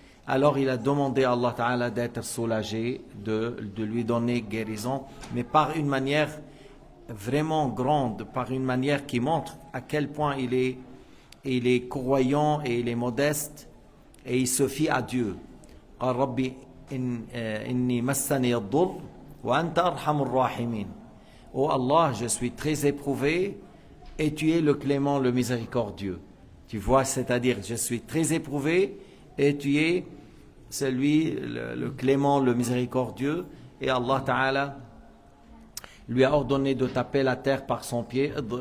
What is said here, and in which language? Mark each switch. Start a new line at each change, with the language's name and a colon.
French: Alors il a demandé à Allah Ta'ala d'être soulagé, de lui donner guérison, mais par une manière vraiment grande, par une manière qui montre à quel point il est croyant et il est modeste et il se fie à Dieu.
Arabic: قال ربي إني مسني الضر وأنت أرحم الراحمين.
French: Oh Allah, je suis très éprouvé et tu es le clément, le miséricordieux. Tu vois, c'est-à-dire, je suis très éprouvé et tu es celui, le clément, le miséricordieux. Et Allah Ta'ala lui a ordonné de taper la terre par son pied.